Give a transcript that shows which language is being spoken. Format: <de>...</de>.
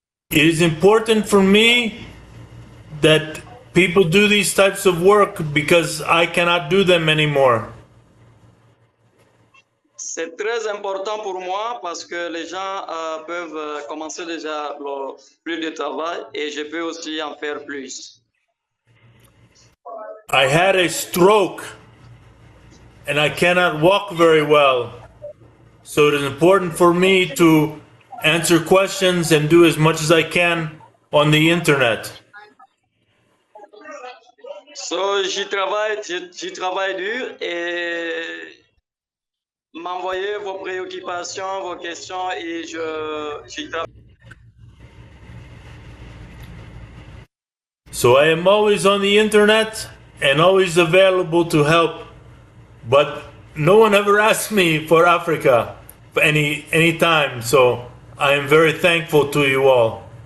<en>It is important for me that people do these types of work because I cannot do them anymore.</en> <fr>C'est très important pour moi parce que les gens peuvent commencer déjà plus de travail et je peux aussi en faire plus.</fr> <en>I had a stroke and I cannot walk very well. So it is important for me to answer questions and do as much as I can on the internet.</en> <fr>So, j'y travaille dur et m'envoyer vos préoccupations, vos questions et j'y travaille.</fr> <en>So I am always on the internet and always available to help, but no one ever asked me for Africa any time, so I am very thankful to you all.</en>